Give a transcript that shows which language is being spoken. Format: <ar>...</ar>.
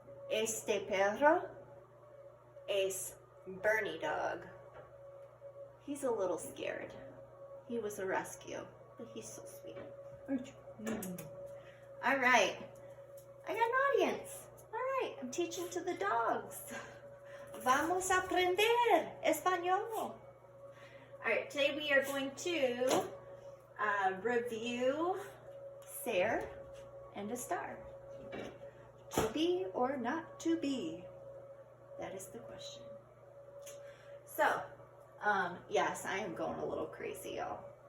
<es>Este perro es Bernie dog.</es> <en>He's a little scared. He was a rescue, but he's so sweet. Aren't you? All right. I got an audience. All right. I'm teaching to the dogs.</en> <es>Vamos a aprender español.</es> <en>All right. Today we are going to review ser and estar. To be or not to be? That is the question. So, yes, I am going a little crazy, y'all.</en>